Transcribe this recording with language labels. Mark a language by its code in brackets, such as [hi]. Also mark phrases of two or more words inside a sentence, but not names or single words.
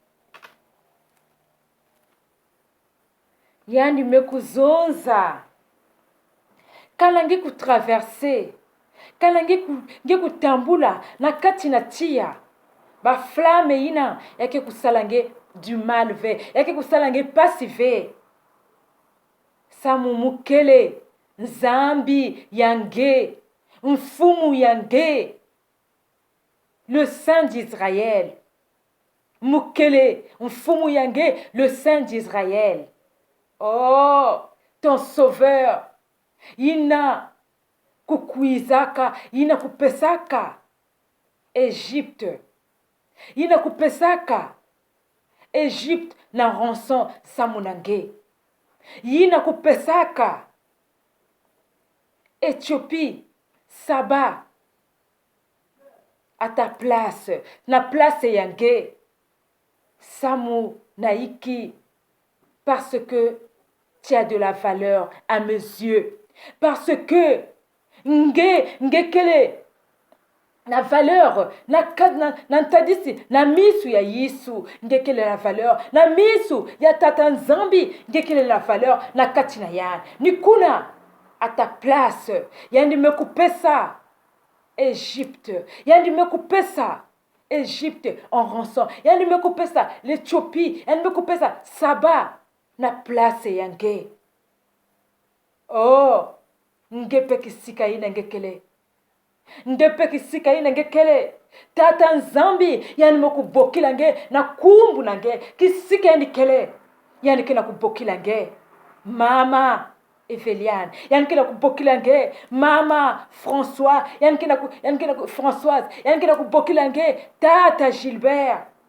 [ktu] Yani mekuzonza kalangi kutraverse, kalangi kutambula na kati na tia ba flame ina yake kusalange [fr] du mal [ktu] ve, yake kusalange pasive. Samu mukele nzambi yange, mfumu yange, [fr] le Saint d'Israël. [ktu] Mukele mfumu yange, [fr] le Saint d'Israël. Oh, ton sauveur. [ktu] Ina kukuizaka, ina kupesaka Egypte. Ina kupesaka Egypte na rançon samunange. Ina kupesaka Éthiopie, Saba [fr] à ta place, [ktu] na place yange samu naiki, [fr] parce que tu as de la valeur à mes yeux. [ktu] Parce que ngekele na valeur na ntadisi na misu ya Yesu, ngekele la valeur na misu ya tata nzambi, ngekele la valeur na kati na yana nikuna [fr] à ta place. [ktu] Yani mekupesa Égypte, yani mekupesa Égypte [fr] en rançon, [ktu] yani mekupesa l'Éthiopie, yani mekupesa Saba na place yange. Oh, ngepe kisika ina ngekele, ngepe kisika ina ngekele, tata nzambi yani mokubokila nge na kumbu nange kisika yani kele, yani kena kubokila nge mama Eveliane, yani kena kubokila nge mama François, yani kena Françoise, yani kena kubokila nge tata Gilbert.